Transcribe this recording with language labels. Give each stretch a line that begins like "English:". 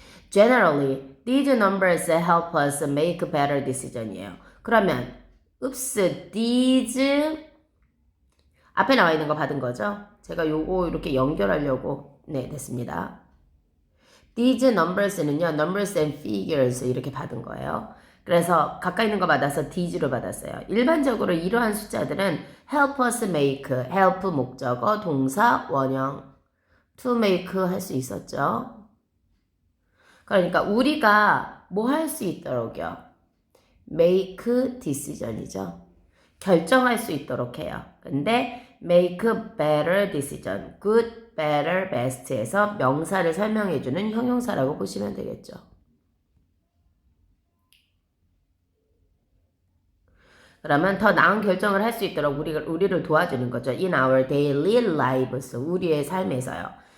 English: Generally, these numbers help us make better decision이에요.
Korean: 그러면 oops, these 앞에 나와 있는 거 받은 거죠? 제가 요거 이렇게 연결하려고 됐습니다.
English: These numbers는요, numbers and figures
Korean: 이렇게 받은 거예요. 그래서 가까이 있는 거 받아서 these로 받았어요. 일반적으로 이러한 숫자들은
English: help us make,
Korean: help 목적어, 동사, 원형, to make 할 수 있었죠. 그러니까 우리가 뭐 할 수 있도록요.
English: make decision이죠.
Korean: 결정할 수 있도록 해요. 근데
English: make better decision,
Korean: good, better, best에서 명사를 설명해주는 형용사라고 보시면 되겠죠. 그러면 더 나은 결정을 할 수 있도록 우리를 도와주는 거죠.
English: In our daily lives,
Korean: 우리의 삶에서요.